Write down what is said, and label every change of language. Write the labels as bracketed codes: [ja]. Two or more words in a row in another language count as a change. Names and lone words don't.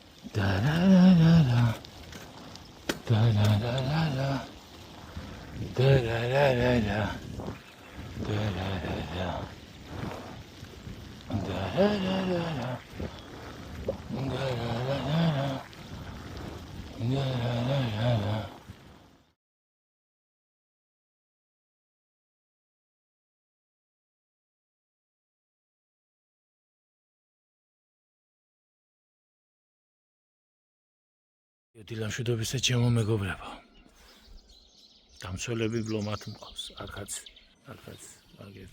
[ka] Da la la la la. Da la la la la. Da la la la la. Da la la la. Da la la la la. Da la la la la. Da la la la la. დილამშვიდობისა ჩემო მეგობრებო. დამცველები ბლომად მყავს, არქაც, მაგეც.